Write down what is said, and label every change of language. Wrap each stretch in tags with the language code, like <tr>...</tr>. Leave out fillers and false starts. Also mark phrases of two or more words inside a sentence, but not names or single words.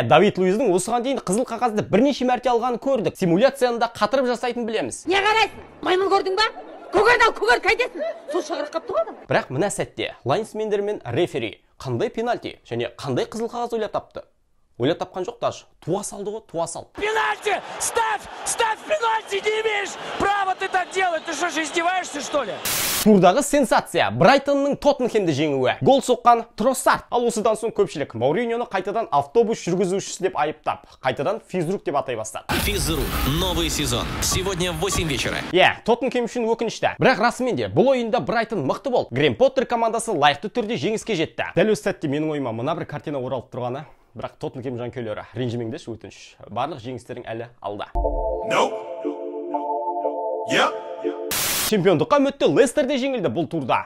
<kk>Давид Луиздің осыған дейін қызыл қағазды бірнеше мәрте алғанын көрдік. Симуляцияны қатырып жасайтын білеміз. Не қарайсың? Маймыл көрдің ба? Көгерді қайтесің? Су шығырып қапты ғой. Бірақ мына сәтте лайнсмендер мен рефери қандай пенальти және қандай қызыл қағаз ойлап тапты? Ойлап тапқан жоқ даже. Туа салды ғой, туа сал. Пенальти!</kk> <ru>Ставь пенальти, не имеешь права ты так делать. Ты что, издеваешься, что ли?</ru> <kk>Турдағы сенсация. Брайтонның Тоттенхемді жеңуі. Гол соққан Троссард. Ал осыдан соң көпшілік Мауриньоны қайтадан автобус жүргізушісі деп айыптап, қайтадан физрук деп атай бастады. Физрук.</kk> <ru>Новый сезон. Сегодня в 8 вечера.</ru> <kk>Тоттенхем үшін өкінішті. Бірақ расымен де бұл ойында Брайтон мықты болды. Грэм Поттер командасы лайықты түрде жеңіске жетті. Дәл осы сәтте менің ойыма мына бір картина оралып тұрғаны. Бірақ Тоттенхем жанкүйерлері ренжімеңдерші, өтініш. Барлық жеңістерің әлі алда. Чемпиондыққа үмітті Лестерде жеңілді бұл турда.</kk>